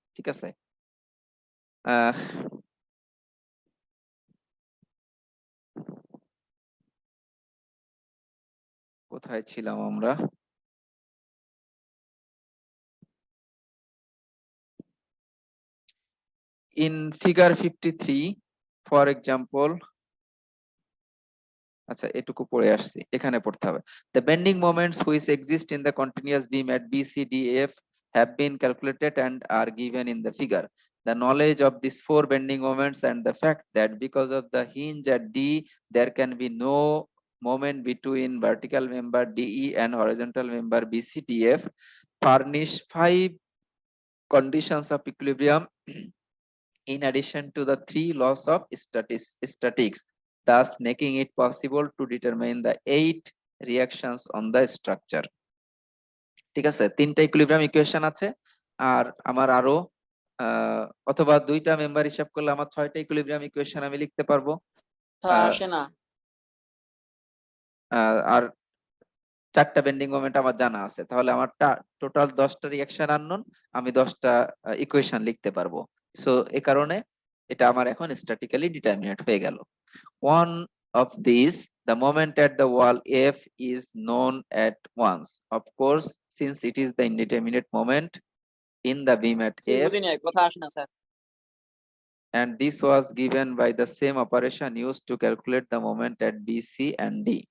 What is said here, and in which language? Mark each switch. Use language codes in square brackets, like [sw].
[bn] ঠিক আছে? আহ কোথায় ছিলাম আমরা? [en] in figure 53 for example, [bn] আচ্ছা এটুকু পড়ে আসছি, এখানে পড়তে হবে। [en] The bending moments which exist in the continuous beam at B, C, D, F have been calculated and are given in the figure. The knowledge of these four bending moments and the fact that because of the hinge at D, there can be no moment between vertical member DE and horizontal member BCDF furnish five conditions of equilibrium in addition to the three laws of statics, thus making it possible to determine the 8 reactions on the structure. [bn] ঠিক আছে? তিনটা equilibrium equation আছে। আর আমার আরো অথবা দুইটা member হিসাব করলে আমার 6টা ইকুইলিব্রিয়াম ইকুয়েশন আমি লিখতে পারবো। আসে না। আর 4টা বেন্ডিং মোমেন্ট আমার জানা আছে, তাহলে আমার টোটাল 10টা রিঅ্যাকশন আননোন, আমি 10টা ইকুয়েশন লিখতে পারবো। সো এই কারণে এটা আমার এখন স্ট্যাটিক্যালি ডিটারমিনেট হয়ে গেল। [en] One of these, the moment at the wall F is known at once. Of course, since it is the indeterminate moment in the beam at F, [bn] বুঝি নাই, কথা আসে না sir. [en] and this was given by the same operation used to calculate the moment at B, C, and D.